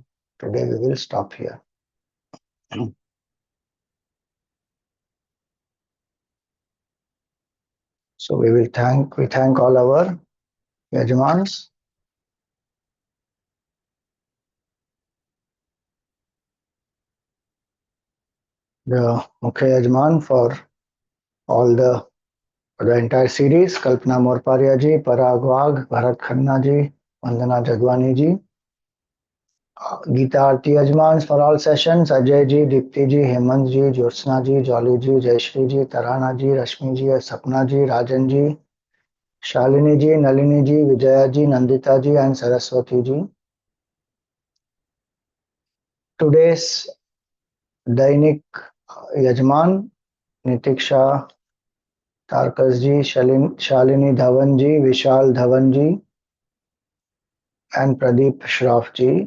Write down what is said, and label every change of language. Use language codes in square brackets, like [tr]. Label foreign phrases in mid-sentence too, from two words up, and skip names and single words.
[en] Today we will stop here. So we thank all our Yajamans, the [hi] Mukhya Yajman [en] for all the entire series, Kalpana Morparia ji, Parag Wagh, Bharat Khanna ji, Vandana Jagwani ji, Geeta Aarti Yajmans for all sessions, Ajay ji, Dipti ji, Hemant ji, Jyotsna ji, Jolly ji, Jayashri ji, Tarana ji, Rashmi ji, Sapna ji, Rajan ji, Shalini ji, Nalini ji, Vijaya ji, Nandita ji, and Saraswati ji. Today's [hi] Dainik Yajman, [en] Nitiksha Tarkas ji, Shalini Dhawan ji, Vishal Dhawan ji, and Pradeep Shroff ji.